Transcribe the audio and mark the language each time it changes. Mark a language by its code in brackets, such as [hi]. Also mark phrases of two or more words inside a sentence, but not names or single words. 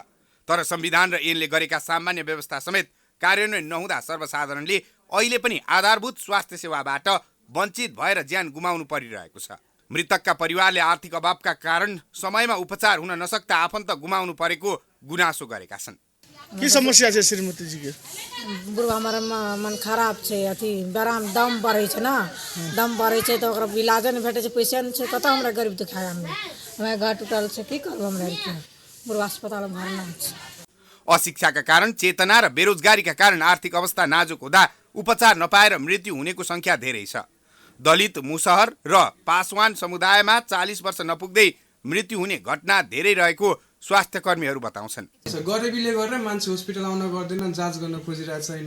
[ne] तर संविधान र ऐनले गरेका सामान्य व्यवस्था समेत कार्यान्वयन नहुँदा सर्वसाधारणले अहिले पनि आधारभूत स्वास्थ्य सेवाबाट वञ्चित भएर ज्यान गुमाउनु परिरहेको छ। मृतकका परिवारले आर्थिक अभावका कारण समयमा उपचार हुन नसक्दा आफन्त गुमाउनु परेको गुनासो गरेका छन्। [mai] की समस्या छै श्रीमती जी के? बुढ़वा हमारा मन खराब छै, अथी बराम दम बढ़े छै ना, दम बढ़े छै तो ओकरा इलाज नहीं भेटे छै, पैसा नहीं छै, कतौ हमरा गरीब दिखाय हमरा घर टूटल छै, की करब हमरा के बुढ़वा अस्पताल में भरना छै। [ne] अशिक्षाका कारण, चेतना र बेरोजगारीका कारण आर्थिक अवस्था नाजुक हुँदा उपचार नपाएर मृत्यु हुनेको संख्या धेरै छ। दलित, मुसहर र पासवान समुदायमा 40 वर्ष नपुग्दै मृत्यु हुने घटना धेरै रहेको स्वास्थ्य कर्मीहरू बताउँछन्। गरिबीले गरेर मान्छे हस्पिटल आउन गर्दैन, जाँच गर्न खोजिरहेको छैन।